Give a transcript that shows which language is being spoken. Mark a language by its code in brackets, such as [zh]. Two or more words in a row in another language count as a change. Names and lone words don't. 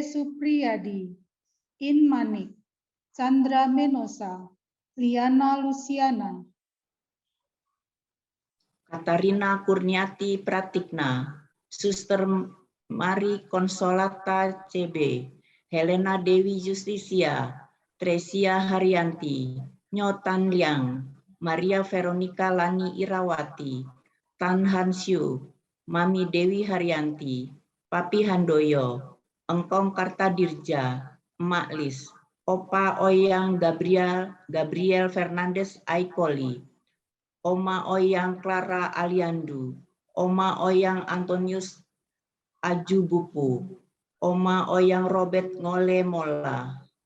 [id] Supriyadi, In Manik, Chandra Menosa, Liana Luciana, Katarina Kurniati Pratikna, Suster Mari Konsolata CB, Helena Dewi Justisia, Tresia Haryanti, Nyotan Liang, Maria Veronica Lani Irawati, Tan Hansyu, Mami Dewi Haryanti, Papi Handoyo, Engkong Kartadirja, Emak Lis, Opa Oyang Gabriel Fernandes Aikoli, Oma Oyang Clara Aliandu, Oma Oyang Antonius Ajubupu, Oma Oyang Robert Ngole Mola,